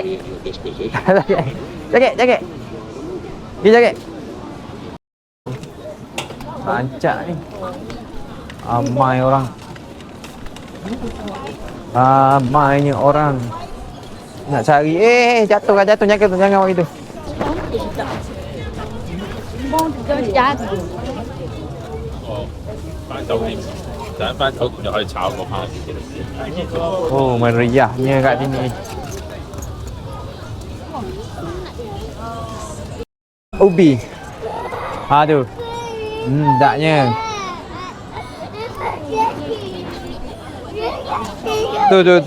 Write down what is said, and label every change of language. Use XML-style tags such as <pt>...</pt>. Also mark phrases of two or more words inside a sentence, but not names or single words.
<ms>Joget, joget. Pergi joget. Rancak ni. Ramai orang. Ramainya orang. Nak cari. Jatuh kan, jatuh. Jangan buat gitu.</ms> <yue>翻炒盤就可以炒個蝦。</yue> <ms>Oh, meriahnya kat sini. Ubi. Aduh. Sedapnya. Tu.</ms>